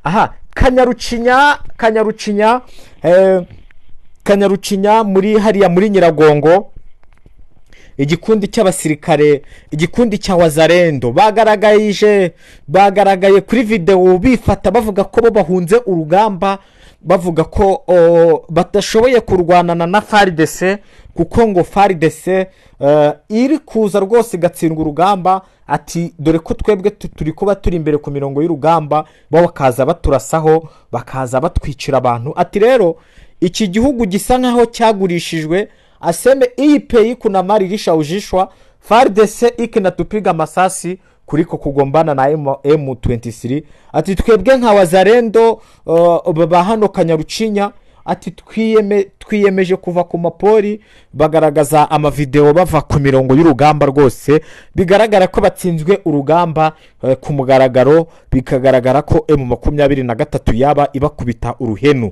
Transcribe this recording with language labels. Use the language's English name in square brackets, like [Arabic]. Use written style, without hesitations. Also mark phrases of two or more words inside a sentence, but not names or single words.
[Kinyarwanda] Kanyarucinya muri hariya muri Nyiragongo, igikundi cy'abasirikare, igikundi cya Wazalendo bagaragaye kuri video bifata bavuga ko bo bahunze urugamba, bavuga ko batashoboye kurwanana na FARDC kuko ngo FARDC iri kuza rwose igatsindwa urugamba. Ati dore ko twebwe turi kuba turi imbere ku mirongo y'urugamba, bo bakaza baturasaho, bakaza batwicira abantu. Ati rero iki gihugu gisa nkaho cyagurishijwe, [Swahili] aseme iyi peyi kuna mari rishaujishwa, FARDC ikinatupiga masasi kuriko kugombana na M23. [Kinyarwanda] Ati twebwe nka Wazalendo baba hano Kanyarucinya, ati twiyemeje kuva ku mapori. Bagaragaza amavideo bava ku mirongo y'urugamba, rwose bigaragara ko batsinzwe urugamba ku mugaragaro, bikagaragara ko M23 yaba ibakubita uruhenu.